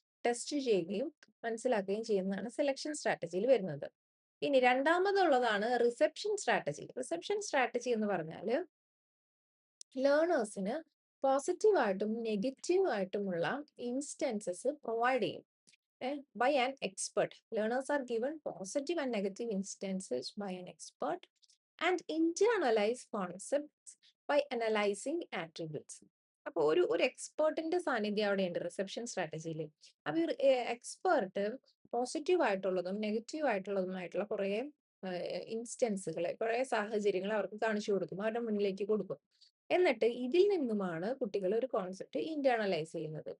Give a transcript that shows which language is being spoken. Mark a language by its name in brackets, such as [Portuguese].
[Malayalam] Test ചെയ്യുകയും മനസ്സിലാക്കുകയും ചെയ്യുന്നതാണ് സെലക്ഷൻ സ്ട്രാറ്റജിയിൽ വരുന്നത്. ഇനി രണ്ടാമതുള്ളതാണ് റിസപ്ഷൻ സ്ട്രാറ്റജി. റിസപ്ഷൻ സ്ട്രാറ്റജി എന്ന് പറഞ്ഞാൽ ലേണേഴ്സിന് പോസിറ്റീവായിട്ടും നെഗറ്റീവായിട്ടുമുള്ള ഇൻസ്റ്റൻസസ് പ്രൊവൈഡ് ചെയ്യും. [English] by an expert. Learners are given positive and negative instances by an expert and internalize concepts by analyzing attributes. [Malayalam] അപ്പോൾ ഒരു എക്സ്പേർട്ടിന്റെ സാന്നിധ്യം അവിടെയുണ്ട് റിസപ്ഷൻ സ്ട്രാറ്റജിയിൽ. അപ്പോൾ ഈ എക്സ്പേർട്ട് പോസിറ്റീവ് ആയിട്ടുള്ളതും നെഗറ്റീവ് ആയിട്ടുള്ളതുമായിട്ടുള്ള കുറേ ഇൻസ്റ്റൻസുകൾ, കുറേ സാഹചര്യങ്ങൾ അവർക്ക് കാണിച്ചു കൊടുക്കും, അവരുടെ മുന്നിലേക്ക് കൊടുക്കും. എന്നിട്ട് ഇതിൽ നിന്നുമാണ് കുട്ടികൾ ഒരു കോൺസെപ്റ്റ് ഇന്റേണലൈസ് ചെയ്യുന്നത്.